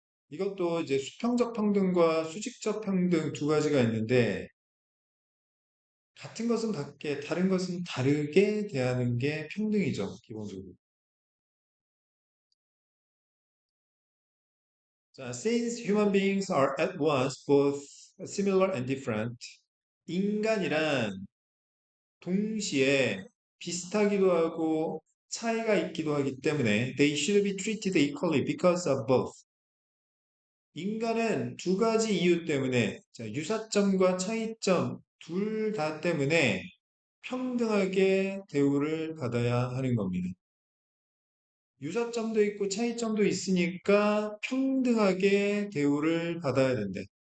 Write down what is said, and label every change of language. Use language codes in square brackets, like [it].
[ko] 이것도 이제 수평적 평등과 수직적 평등 두 가지가 있는데 같은 것은 같게, 다른 것은 다르게 대하는 게 평등이죠, 기본적으로. [en] 자, since human beings are at once both similar and different, [ko] 인간이란 동시에 비슷하기도 하고 차이가 있기도 하기 때문에 [en] they should be treated equally because of both. [ko] 인간은 두 가지 이유 때문에 자, 유사점과 차이점 둘 다 때문에 평등하게 대우를 받아야 하는 겁니다. 유사점도 있고 차이점도 있으니까 평등하게 대우를 받아야 된대.